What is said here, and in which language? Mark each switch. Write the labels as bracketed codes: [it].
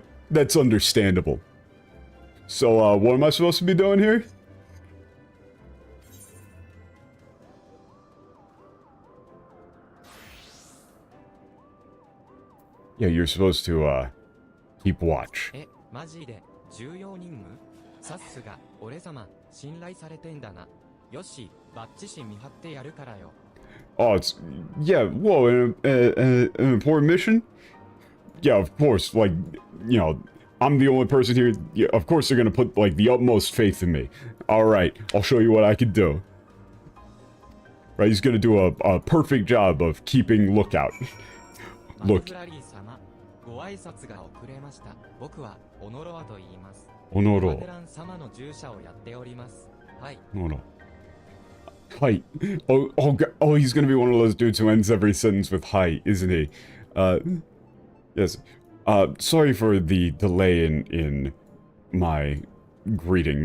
[en] That's understandable. So, what am I supposed to be doing here? Yeah, you're supposed to, keep watch. [ja] え、マジで重要任務？さっすが俺様信頼されてんだな。よし、バッチシ見張ってやるからよ。 [en] Oh, whoa, an important mission? Yeah, of course, like, I'm the only person here, yeah, of course they're gonna put, like, the utmost faith in me. Alright, I'll show you what I can do. Right, he's gonna do a perfect job of keeping lookout. [ja] マク [en] Look, [ja] フラリー様、ご挨拶が遅れました。僕はオノロアと言います。 [en] Honoro. [ja] マテラン様の従者をやっております。はい。 [en] No. Hi. Oh, he's gonna be one of those dudes who ends every sentence with hi, isn't he? Yes. Sorry for the delay in my greeting.